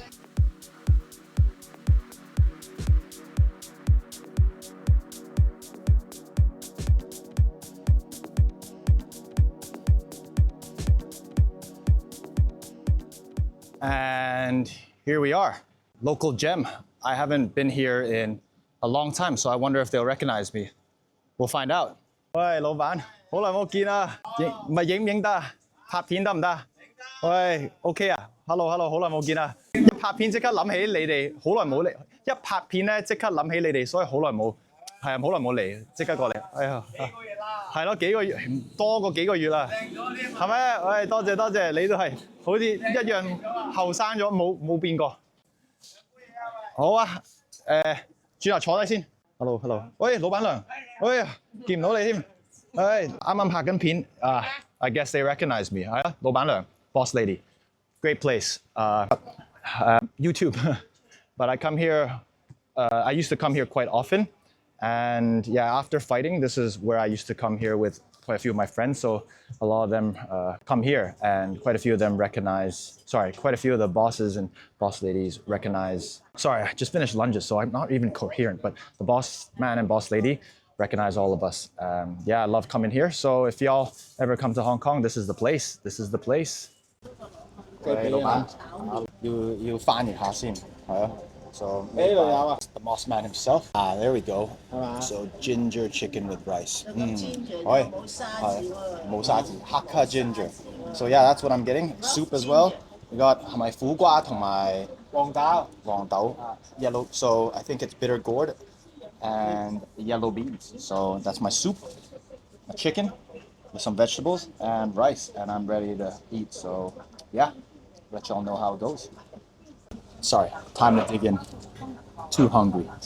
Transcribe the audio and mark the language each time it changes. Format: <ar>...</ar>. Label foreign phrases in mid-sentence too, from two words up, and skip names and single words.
<en>And here we are, local gem. I haven't been here in a long time, so I wonder if they'll recognize me. We'll find out.</en> <yue>喂，老闆，好耐冇見啊！唔係影唔影得啊？拍片得唔得？喂，OK 啊 ？</yue> <en>Hello，Hello，</en> <yue>好耐冇見啊！一拍片即刻諗起你哋，好耐冇嚟。一拍片咧，即刻諗起你哋，所以好耐冇，係啊，好耐冇嚟，即刻過嚟。哎呀，幾個月啦？係咯，幾個月，多過幾個月啦。係咪？喂，多謝多謝，你都係好似一樣後生咗，冇變過。好啊，轉頭坐低先。</yue> <en>Hello，Hello，</en> <yue>喂，老闆娘，喂，見唔到你添，唉，啱啱拍緊片啊</yue> <en>I guess they recognize me，</en> <yue>係啊，老闆娘</yue> <en>，boss lady，great place，YouTube， but I come here, I used to come here quite often, and yeah, after fighting, this is where I used to come here with quite a few of my friends, so a lot of them come here, and quite a few of them quite a few of the bosses and boss ladies recognize, sorry, I just finished lunges, so I'm not even coherent, but the boss man and boss lady recognize all of us. Yeah, I love coming here, so if y'all ever come to Hong Kong, this is the place. This is the place.</en> <yue>老闆，要翻譯下先，係啊。</yue> <en>So made by the boss man himself. Ah, there we go. So ginger chicken with rice. Hakka ginger. So yeah, that's what I'm getting. Soup as well. We got my</en> <yue>苦瓜同埋黃豆</yue> <en>yellow. So I think it's bitter gourd and yellow beans. So that's my soup, a chicken with some vegetables and rice, and I'm ready to eat. So yeah, let y'all know how it goes. Sorry, time to dig in. Too hungry.</en>